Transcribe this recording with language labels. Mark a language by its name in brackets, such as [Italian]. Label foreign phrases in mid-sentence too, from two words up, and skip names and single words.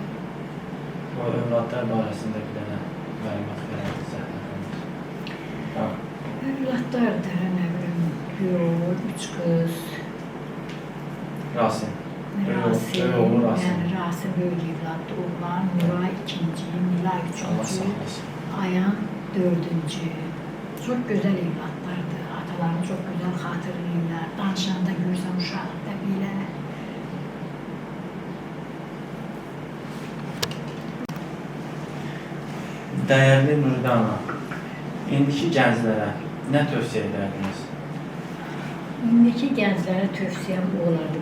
[Azerbaijani] O övladlar barəsində bir dənə məlumat verərik zəhmət. Övladlardır, nə bilim, yox, 3 qız. Rasim. Rasim, oğlu Rasim. yəni Rasim böyük evladdı, oğlan, Nuray ikinci, Nilay Allah üçüncü, sağ olasın. Ayan dördüncü. [Turkish] Çok güzel evlatlardı, atalarını çok güzel hatırlayırlar. [Azerbaijani] Danışanda görsəm uşaqda belə. Dəyərli Nuridə ana, indiki gənclərə nə tövsiyə edərdiniz? İndiki gənclərə tövsiyəm olardı.